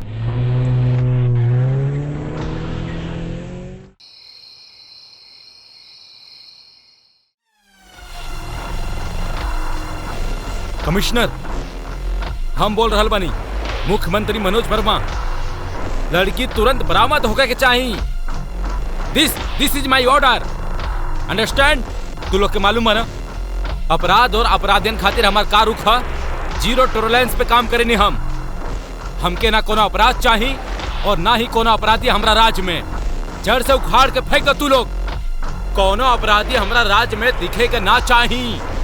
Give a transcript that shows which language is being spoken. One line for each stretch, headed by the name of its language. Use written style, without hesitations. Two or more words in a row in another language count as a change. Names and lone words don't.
Bhojpuri: कमिश्नर, हम बोल रहल बानी, मुख्यमंत्री मनोज वर्मा। लड़की तुरंत बरामद होकर के चाहिए।
English: This is my order, understand?
Bhojpuri: तू लोग के मालूम है ना, अपराध और अपराधियन खातिर हमार का रुख है,
English: zero tolerance
Bhojpuri: पे काम करेनी हम। हमके ना कोनो अपराध चाहिए और ना ही कोनो अपराधी हमरा राज्य में। जड़ से उखाड़ के फेंक दो तू लोग। कोनो अपराधी हमरा राज्य में दिखे के ना चाहिए।